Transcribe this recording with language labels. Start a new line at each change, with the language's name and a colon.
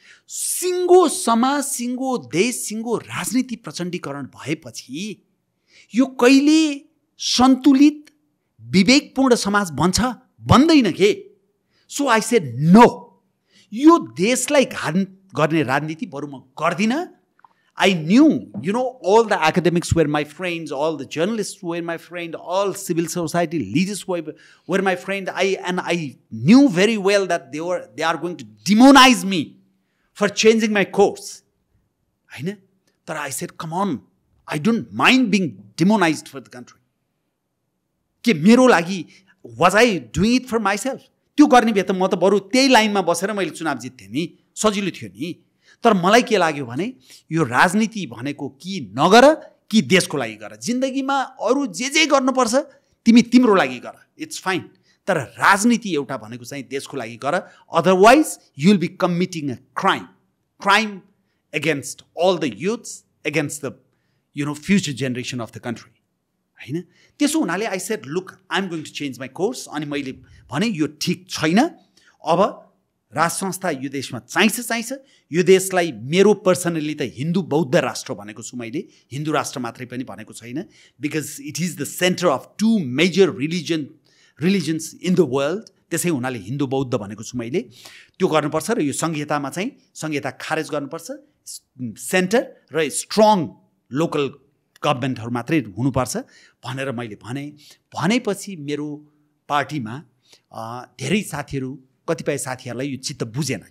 Nepali: सिङ्गो समाज, सिङ्गो देश, सिङ्गो राजनीति प्रचण्डीकरण भएपछि यो कहिले सन्तुलित विवेकपूर्ण समाज बन्दैन के।
English: so I said no,
Nepali: यो देशलाई घात गर्ने राजनीति बरु म गर्दिनँ।
English: I knew, all the academics were my friends, all the journalists were my friend, all civil society leaders were my friend. I knew very well that they are going to demonize me for changing my course. But I said, come on, I don't mind being demonized for the country.
Nepali: के मेरो लागि,
English: was I doing it for myself?
Nepali: त्यो गर्ने भए त म त बरु त्यही लाइनमा बसेर मैले चुनाव जित्थेँ नि, सजिलो थियो नि। तर मलाई के लाग्यो भने यो राजनीति भनेको कि नगर कि देशको लागि गर। जिन्दगीमा अरू जे गर्नुपर्छ तिमी तिम्रो लागि गर,
English: It's fine.
Nepali: तर राजनीति एउटा भनेको चाहिँ देशको लागि गर,
English: Otherwise you will be committing a crime against all the youths, against the future generation of the country होइन।
Nepali: त्यसो हुनाले
English: I said look, I am going to change my course.
Nepali: अनि मैले भने यो ठिक छैन, अब राज संस्था यो देशमा चाहिन्छ। यो देशलाई मेरो पर्सनली त हिन्दू बौद्ध राष्ट्र भनेको छु मैले, हिन्दू राष्ट्र मात्रै पनि भनेको छैन।
English: Because it is the centre of 2 major religions in the world.
Nepali: त्यसै हुनाले हिन्दू बौद्ध भनेको छु मैले। त्यो गर्नुपर्छ र यो संहितामा चाहिँ संहिता खारेज गर्नुपर्छ। सेन्टर र स्ट्रङ लोकल गभर्मेन्टहरू मात्रै हुनुपर्छ भनेर मैले भनेपछि मेरो पार्टीमा धेरै साथीहरू, कतिपय साथीहरूलाई यो चित्त बुझेन।